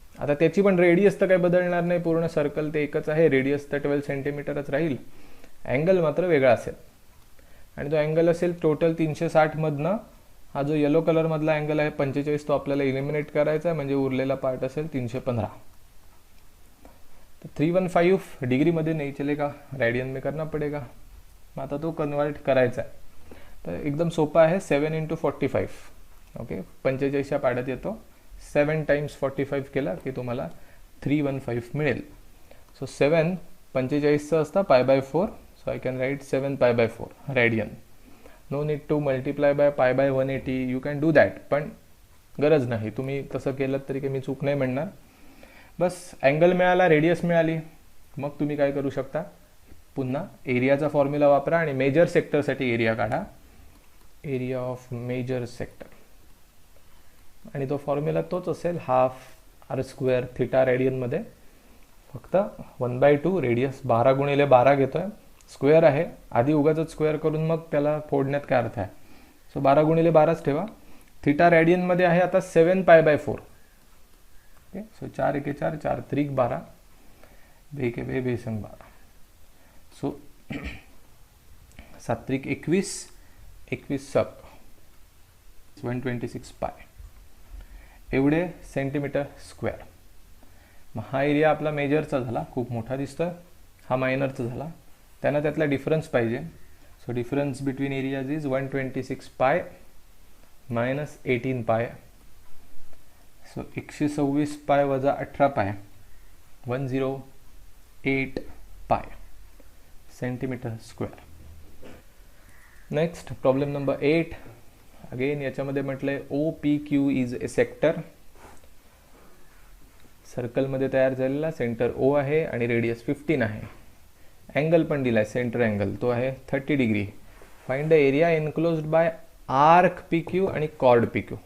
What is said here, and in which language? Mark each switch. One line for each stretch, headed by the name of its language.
Marathi: आता त्याची पण रेडियस तर काही बदलणार नाही, पूर्ण सर्कल ते एकच आहे, रेडियस तर 12 सेंटीमीटरच राहील. अँगल मात्र वेगळा असेल, आणि जो अँगल असेल टोटल 360 मधनं हा जो येलो कलरमधला अँगल आहे 45 तो आपल्याला इलिमिनेट करायचा आहे, म्हणजे उरलेला पार्ट असेल 315.
Hindi: तो 315 डिग्री मध्ये नहीं चलेगा, रेडियन में करना पड़ेगा.
Marathi: मग आता तो कन्वर्ट करायचा आहे. तर एकदम सोपा आहे. 7 × 45. ओके, 45 या पाड्यात येतो. 7 × 45 केला की तुम्हाला 315 मिळेल.
English: so
Marathi: 7 45चं असतं π/4.
English: So I can write 7 π/4 radian. No need to multiply by π/180. You can do that,
Marathi: पण गरज नाही. तुम्ही तसं केलं तरी काही मी चूक नाही म्हणणार. बस अँगल मिळाला, रेडियस मिळाली, मग तुम्ही काय करू शकता, पुन्हा एरियाचा फॉर्म्युला वापरा आणि मेजर सेक्टरसाठी एरिया काढा. Area of major sector. आणि तो फॉर्म्युला तोच असेल, हाफ आर स्क्वेअर थिटा रेडियनमध्ये, फक्त 1/2 रेडियस 12 गुणिले 12 घेतोय, स्क्वेअर आहे, आधी उगाच स्क्वेअर करून मग त्याला फोडण्यात काय अर्थ आहे. सो 12 गुणिले 12च ठेवा. थिटा रेडियनमध्ये आहे आता 7π/4. ओके, सो 4 एके 4, 4 त्रिक 12, बे के बे बेसंग 12. सो 7 त्रिक 21, 21 सक 126 पाय एवढे सेंटीमीटर स्क्वेअर. मग हा एरिया आपला मेजरचा झाला, खूप मोठा दिसतोय, हा मायनरचा झाला, त्यांना त्यातला डिफरन्स पाहिजे.
English: So difference between areas is 126 pi minus 18 pi.
Marathi: सो 126 पाय वजा 18 पाय 108 पाय centimetre square.
English: Next problem number 8.
Marathi: Again याच्यामध्ये म्हटलंय OPQ
English: Is a sector.
Marathi: सर्कलमध्ये तयार झालेला सेंटर O आहे आणि रेडियस 15 आहे. अँगल पण दिलाय, सेंटर अँगल तो आहे 30 degree.
English: Find the area enclosed by arc PQ आणि chord PQ.